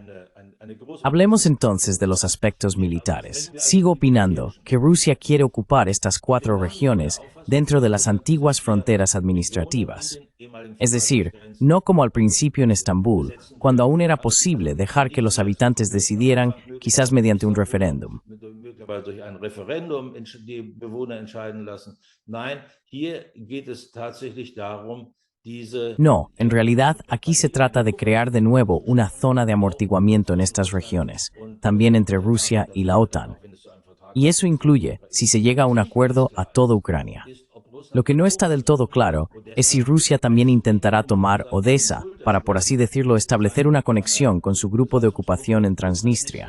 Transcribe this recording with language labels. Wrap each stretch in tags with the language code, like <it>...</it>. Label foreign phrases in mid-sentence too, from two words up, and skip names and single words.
<es>Hablemos entonces de los aspectos militares. Sigo opinando que Rusia quiere ocupar estas 4 regiones dentro de las antiguas fronteras administrativas. Es decir, no como al principio en Estambul, cuando aún era posible dejar que los habitantes decidieran, quizás mediante un referéndum.</es> <de>Durch ein Referendum die Bewohner entscheiden lassen. Nein, hier geht es tatsächlich darum,</de> <es>No, en realidad aquí se trata de crear de nuevo una zona de amortiguamiento en estas regiones, también entre Rusia y la OTAN. Y eso incluye, si se llega a un acuerdo, a toda Ucrania. Lo que no está del todo claro es si Rusia también intentará tomar Odessa para, por así decirlo, establecer una conexión con su grupo de ocupación en Transnistria.</es>